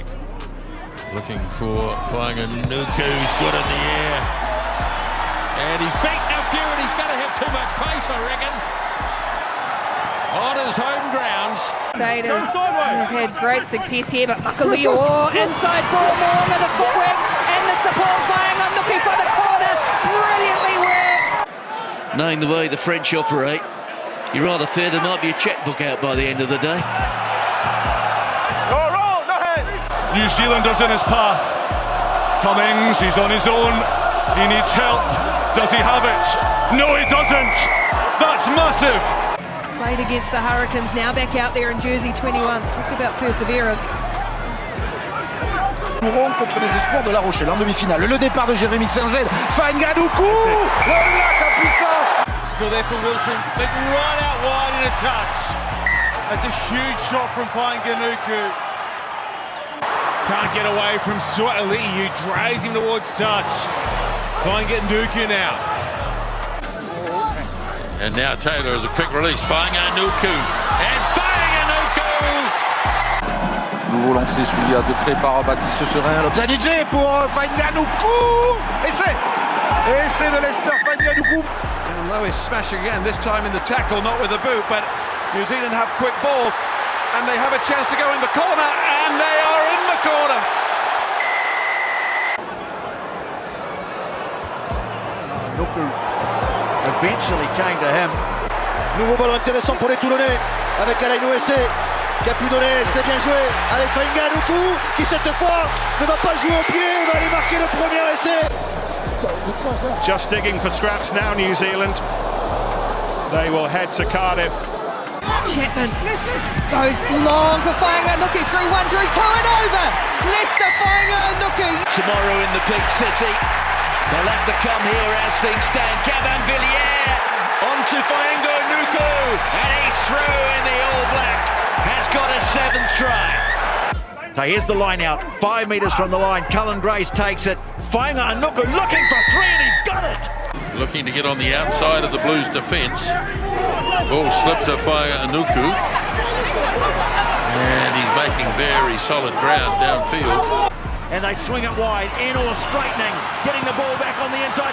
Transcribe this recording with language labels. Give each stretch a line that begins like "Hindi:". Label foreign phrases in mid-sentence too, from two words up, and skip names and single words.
English: Looking for Faingaʻanuku, who's good in the air. And he's beaten up here, and he's going to have too much pace, I reckon. On his home grounds. Crusaders have had great success here, but Makalio, inside ball, Mo'unga, the footwork, and the support. Faingaʻanuku for the corner, brilliantly worked. Knowing the way the French operate, you rather fear there might be a checkbook out by the end of the day. New Zealanders in his path. Cummings, he's on his own. He needs help. Does he have it? No, he doesn't. That's massive. Played against the Hurricanes, now back out there in jersey 21. Talk about perseverance.
French: Contre les espoirs de La Rochelle en demi-finale. Le départ de Jérémy Serzel. Faingaʻanuku, le lac à puissance.
English: So there for Wilson, but right out wide in a touch. That's a huge shot from Faingaʻanuku. Can't get away from Swatali, who drags him towards touch. Faingaʻanuku now. And now Taylor is a quick release. Faingaʻanuku. And Faingaʻanuku!
French: Nouveau lancé suivi à de près par Baptiste Serein. L'opportunité pour Faingaʻanuku. Essai de Leicester Faingaʻanuku. Lois smash again, this time in the tackle, not with the boot, but New Zealand have quick ball and they have a chance to go in the corner, and they are in the corner. Nuku eventually came to him. Nouveau ballon intéressant pour les Toulonnais avec Alain Essai qui a pu donner, c'est bien joué avec Faingaʻanuku qui cette fois ne va pas jouer au pied, il va aller marquer le premier essai.
English: Just digging for scraps now, New Zealand. They will head to Cardiff. Chapman goes long for Faingaʻanuku, through one, through two and over. Leicester Faingaʻanuku. Tomorrow in the big city. They'll have to come here as things stand. Gavin Villiers onto Faingaʻanuku, and he's through in the All Black. Has got a seventh try. So here's the line out, 5 metres from the line. Cullen Grace takes it. Faingaʻanuku looking for three, and he's got it. Looking to get on the outside of the Blues' defence. Ball slipped to Faingaʻanuku. And he's making very solid ground downfield. And they swing it wide, in or straightening, getting the ball back on the inside.